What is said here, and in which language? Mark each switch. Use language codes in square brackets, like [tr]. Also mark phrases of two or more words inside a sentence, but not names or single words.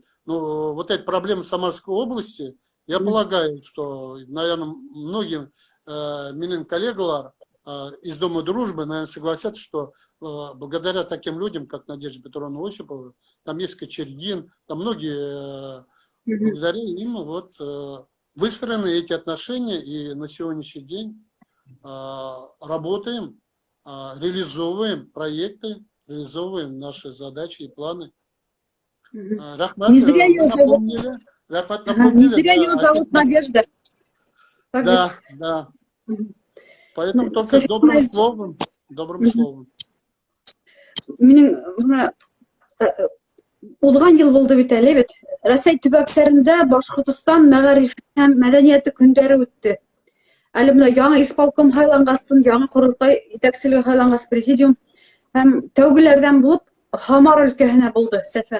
[ru] Но вот эта проблема Самарской области, я полагаю, что, наверное, многим [ba] менің коллегалар [ru] из Дома дружбы, наверное, согласятся, что благодаря таким людям, как Надежда Петровна Осипова, там есть Кочергин, там многие, благодаря им вот выстроены эти отношения, и на сегодняшний день работаем, реализовываем проекты, реализовываем наши задачи и планы. [ba] Рахмат, [ru] не зря ее зовут. Не зря ее зовут Надежда. Да. Поэтому только с добрым словом. [ba] Улган ел булды бит әле бит. Рәсәй төбәксәрендә Башкортстан мәгариф һәм мәдәнияте көндәре үтте. Әле менә яңа исполком һайлангастын, яңа корылтай итәкчелеге һайлангас президиум һәм тәүгеләрдән булып Хамар өлкәһенә булды сәфәр.